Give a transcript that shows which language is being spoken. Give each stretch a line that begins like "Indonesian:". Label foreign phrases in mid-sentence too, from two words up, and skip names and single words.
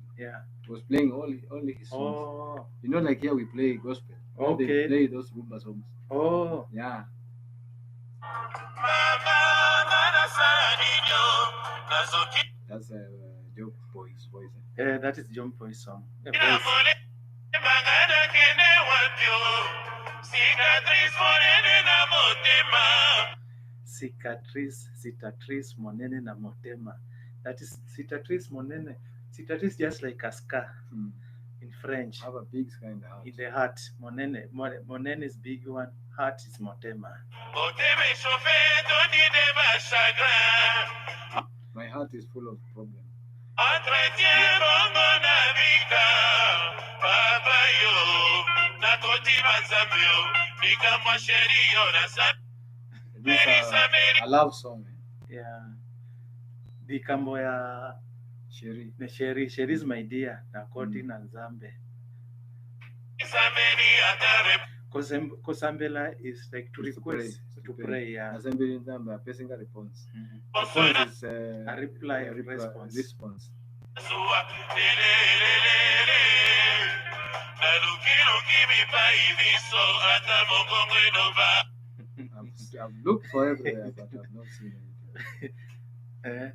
English: Was playing only his songs. Like here we play gospel. They play those rumba songs. Yeah. That's Joe Boy's voice. That is John Boy's song.
Lingala: Cicatrice monene na motema.
English: That is
Lingala: cicatrice monene.
English: Cicatrice just like a scar in French. Have a big scar in the heart. In the heart, monene. Monene is big one. Heart is motema. My heart is full of problems. This is a love song. Yeah. The
Lingala: kambo ya
English: Sheri. Sheri is my dear.
Lingala: Na koti na Nzambe.
English: Kosambela is like to request, to pray. Yeah.
Lingala: Nzambe Nzambe,
English: a person got response. Response is a reply, a response. I've looked for everywhere, but I've not seen anything.